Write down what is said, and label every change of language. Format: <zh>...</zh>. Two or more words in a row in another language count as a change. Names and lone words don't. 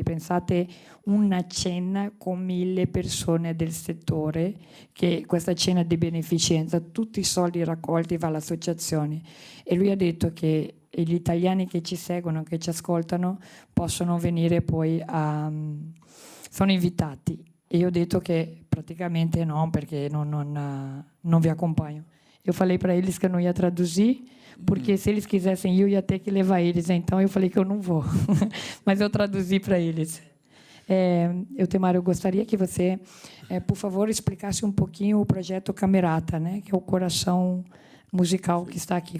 <it>Pensate, una cena con 1.000 persone del settore, che questa cena di beneficenza, tutti i soldi raccolti va all'associazione. E lui ha detto che e gli italiani che ci seguono, che ci ascoltano, possono venire poi sono invitati. E io ho detto che praticamente no, perché non vi acompanho.</it> <pt>Eu falei para eles que eu não ia traduzir, porque se eles quisessem eu ia ter que levar eles. Então eu falei que eu não vou. Mas eu traduzi para eles. Eutemar, eu gostaria que você, por favor, explicasse um pouquinho o projeto Camerata, né, que é o coração musical que está aqui.</pt>